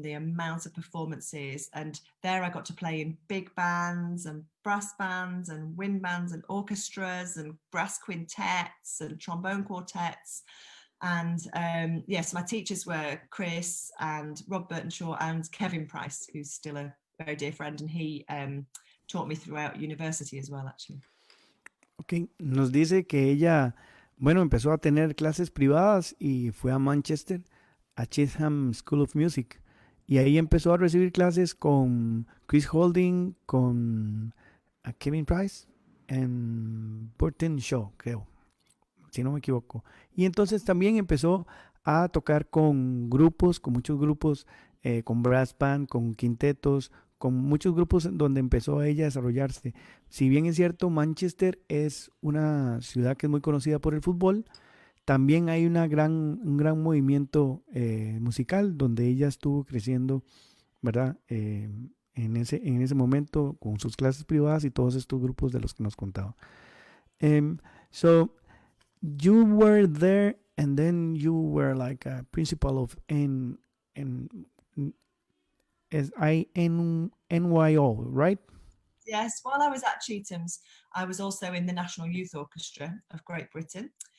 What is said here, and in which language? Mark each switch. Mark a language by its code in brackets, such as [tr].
[en] The amount of performances, and there I got to play in big bands and brass bands and wind bands and orchestras and brass quintets and trombone quartets. And yes, my teachers were Chris and Rob Burtonshaw and Kevin Price, who's still a very dear friend, and he taught me throughout university as well, actually. [es] Ok, nos dice que ella, bueno, empezó a tener clases privadas y fue a Manchester, a Chatham School of Music. Y ahí empezó a recibir clases con Chris Holding, con Kevin Price en Burton Shaw, creo, si no me equivoco. Y entonces también empezó a tocar con grupos, con muchos grupos, con brass band, con quintetos, con muchos grupos donde empezó ella a desarrollarse. Si bien es cierto, Manchester es una ciudad que es muy conocida por el fútbol, también hay un gran movimiento musical donde ella estuvo creciendo, ¿verdad? En ese momento con sus clases privadas y todos estos grupos de los que nos contaba. [en] So you were there and then you were like a principal of NYO, right? Yes, while I was at Chetham's, I was also in the National Youth Orchestra of Great Britain.